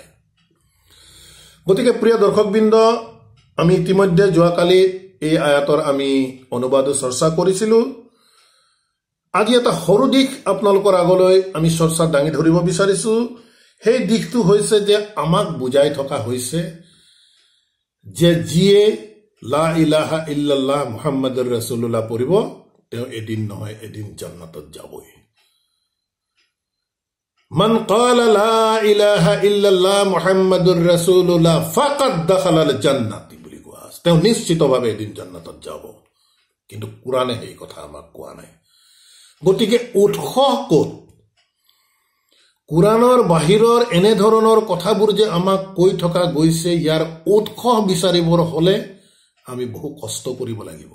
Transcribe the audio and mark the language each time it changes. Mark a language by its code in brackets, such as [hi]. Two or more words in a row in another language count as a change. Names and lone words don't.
[as] গতিকে প্ৰিয় দৰ্শকবৃন্দ, আমি ইতিমধ্যে যোৱাকালি এই আয়াতৰ আমি অনুবাদ চৰ্চা কৰিছিলোঁ। আজি এটা সৰু দিশ আপোনালোকৰ আগলৈ আমি চৰ্চাত দাঙি ধৰিব বিচাৰিছোঁ। সেই দিশটো হৈছে যে আমাক বুজাই থকা হৈছে যে যিয়ে [ar] لا إله إلا الله محمد رسول الله [as] পঢ়িব তেওঁ এদিন নহয় এদিন জান্নাতত যাবই। [ar] من قال لا إله إلا الله محمد رسول الله فقد دخل الجنة [as] বুলি কোৱা আছে, তেওঁ নিশ্চিতভাৱে এদিন জান্নাতত যাব। কিন্তু কোৰাণে সেই কথা আমাক কোৱা নাই। গতিকে উৎস ক'ত? কোৰাণৰ বাহিৰৰ এনেধৰণৰ কথাবোৰ যে আমাক কৈ থকা গৈছে, ইয়াৰ উৎস বিচাৰিবৰ হলে আমি বহু কষ্ট কৰিব লাগিব।